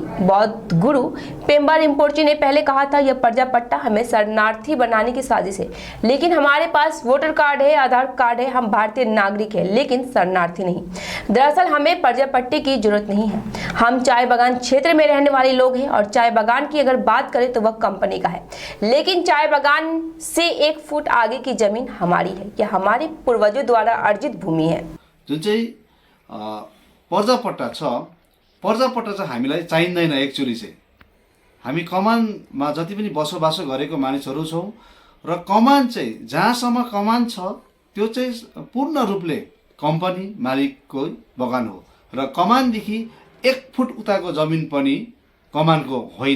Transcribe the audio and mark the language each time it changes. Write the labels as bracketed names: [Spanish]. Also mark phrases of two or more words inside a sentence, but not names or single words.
[Hindi] बौद्ध गुरु पेम्बा रिम्पोचे ने पहले कहा था, यह प्रजापट्टा हमें शरणार्थी बनाने की साजिश है, लेकिन हमारे पास वोटर कार्ड है, आधार कार्ड है, हम भारतीय नागरिक है, लेकिन शरणार्थी नहीं। दरअसल हमें प्रजापट्टे की जरूरत नहीं है। हम चाय बागान क्षेत्र में रहने वाले लोग हैं और चाय बागान की अगर बात करें तो वह कंपनी का है, लेकिन चाय बागान से 1 फुट आगे की जमीन हमारी है। यह हमारे पूर्वजों द्वारा अर्जित भूमि है। [Nepali] जुन चाहिँ पर्जापट्टा छ, पर्जापट्टा चाहिँ हामीलाई चाहिँदैन। एक्चुअली चाहिँ हामी कमानमा जति पनि बसोबासो गरेको मानिसहरू छौँ र कमान चाहिँ जहाँसम्म कमान छ त्यो चाहिँ पूर्ण रूपले कम्पनी मालिकको बगान हो र कमानदेखि 1 फुट उताको जमिन पनि कमानको होइन।